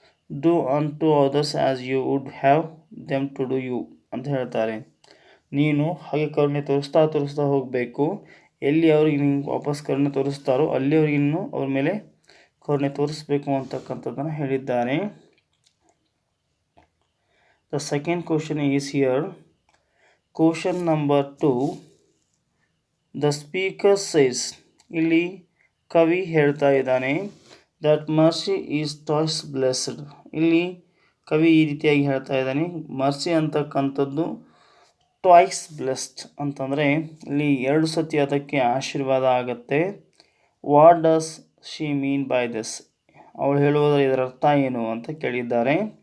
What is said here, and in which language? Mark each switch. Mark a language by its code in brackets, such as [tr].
[en] do unto others as you would have them to do you [kn] ಅಂತ ಹೇಳ್ತಾರೆ. ನೀನು ಹಾಗೆ ಕರುಣೆ ತೋರಿಸ್ತಾ ಹೋಗಬೇಕು. ಎಲ್ಲಿ ಅವ್ರಿಗೆ ನಿಮ್ಗೆ ವಾಪಸ್ ಕರುಣೆ ತೋರಿಸ್ತಾರೋ ಅಲ್ಲಿ ಅವ್ರಿಗೆ ಇನ್ನೂ ಅವ್ರ ಮೇಲೆ ಕರುಣೆ ತೋರಿಸ್ಬೇಕು ಅಂತಕ್ಕಂಥದ್ದನ್ನು ಹೇಳಿದ್ದಾರೆ. [en] The second question is here. Question number 2. The speaker says, [kn] ಇಲ್ಲಿ ಕವಿ ಹೇಳ್ತಾ ಇದ್ದಾನೆ [en] that mercy is twice blessed. [kn] ಇಲ್ಲಿ ಕವಿ ಈ ರೀತಿಯಾಗಿ ಹೇಳ್ತಾ ಇದ್ದಾನೆ, ಮರ್ಸಿ ಅಂತಕ್ಕಂಥದ್ದು ಟ್ವೈಸ್ ಬ್ಲೆಸ್ಡ್ ಅಂತಂದರೆ ಇಲ್ಲಿ 2 ಸತಿ ಅದಕ್ಕೆ ಆಶೀರ್ವಾದ ಆಗುತ್ತೆ. [en] What does she mean by this? [kn] ಅವಳು ಹೇಳುವುದರ ಇದರ ಅರ್ಥ ಏನು ಅಂತ ಕೇಳಿದ್ದಾರೆ.